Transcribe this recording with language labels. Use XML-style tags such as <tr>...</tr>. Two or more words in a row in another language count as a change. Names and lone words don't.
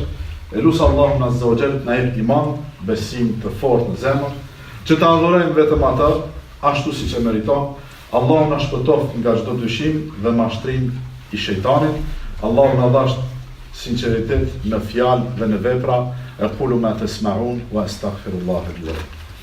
<sq>Elusa Allahun</sq> <ar>Azza wa Jall</ar> <sq>na jep iman, besim të fortë në zemër, që të adhurojmë vetëm atë ashtu siç e meriton. Allahu na shpëtoft nga çdo dyshim dhe mashtrim i shejtanit. Allahu na dhash sinqeritet në fjalë dhe në vepra.</sq> <ar>أقول ما تسمعون وأستغفر الله لي ولكم.</ar>